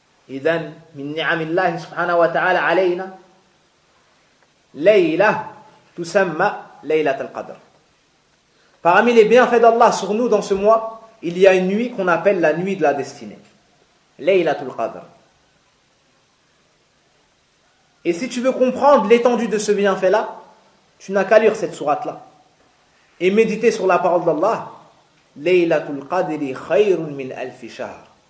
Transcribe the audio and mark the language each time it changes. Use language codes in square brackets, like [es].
[ar] إذن من نعم الله سبحانه وتعالى علينا ليلة تسمى ليلة القدر. [fr] Parmi les bienfaits d'Allah sur nous dans ce mois, il y a une nuit qu'on appelle la nuit de la destinée, ليلة القدر. Et si tu veux comprendre l'étendue de ce bienfait là, tu n'as qu'à lire cette sourate là et méditer sur la parole d'Allah. [ar] ليلة القدر خير من ألف شهر.